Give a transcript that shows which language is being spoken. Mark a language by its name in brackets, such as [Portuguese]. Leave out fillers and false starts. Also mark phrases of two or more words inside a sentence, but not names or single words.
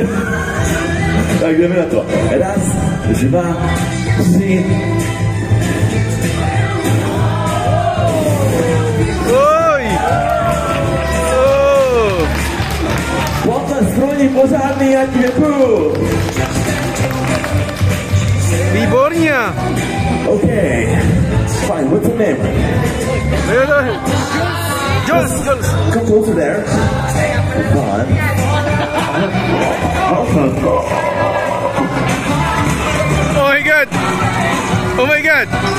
[Czech] Tak jdeme na to. Raz, dva, tři. Oj! Potlesk pro ní pořádný, ať děkuju. Výborně! [English] Okay. Fine, what's your name? Jules! Come closer there. Fine. Oh my god! Oh my god!